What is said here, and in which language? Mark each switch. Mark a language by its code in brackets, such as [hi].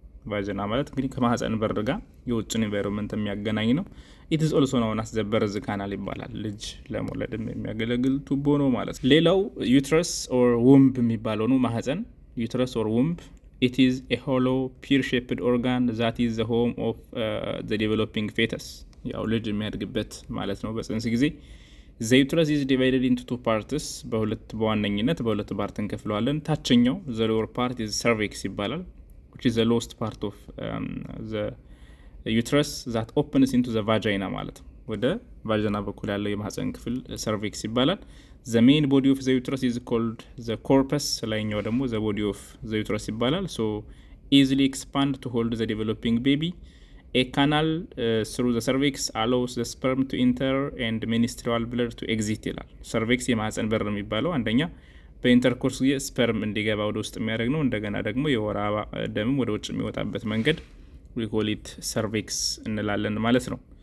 [am] ቫጂና ማለት እንግዲህ ከማህፀን በር ጋር የውጭን ኢንቫይሮንመንት የሚያገናኝ ነው። [en] it is also known as the birth canal [am] ይባላል። ልጅ ለመውለድም የሚያገለግል ቱቦ ነው ማለት ነው። ሌላው ዩትረስ or womb የሚባለው ነው። ማህፀን ዩትረስ or womb [en] it is a hollow pear shaped organ that is the home of the developing fetus. [am] ያው ልጅ የሚያድግበት ማለት ነው በጽንስ ጊዜ። [en] the uterus is divided into two parts. [am] በዋነኝነት በሁለት ፓርት እንከፍለዋለን። ታችኛው [en] the lower part is cervix [am] ይባላል [en] which is the lowest part of the uterus that opens into the vagina [am] ማለት ነው። ወደ ቫጂና በኩል ያለው የማህፀን ክፍል cervix ይባላል። [en] the main body of the uterus is called the corpus. [am] ላይኛው ደግሞ [en] the body of the uterus [am] ይባላል። [en] so easily expand to hold the developing baby. a canal through the cervix allows the sperm to enter and menstrual blood to exit [am] ይላል። cervix የማህፀን በር የሚባለው አንደኛ በኢንተርኮርስ ጊዜ ስፐርም እንዲገባ ወደ ውስጥ የሚያደርግ ነው። እንደገና ደግሞ የወር አበባ ደምም ወደ ውጭ የሚወጣበት መንገድ [en] we call it cervix [am] እንላለን ማለት ነው።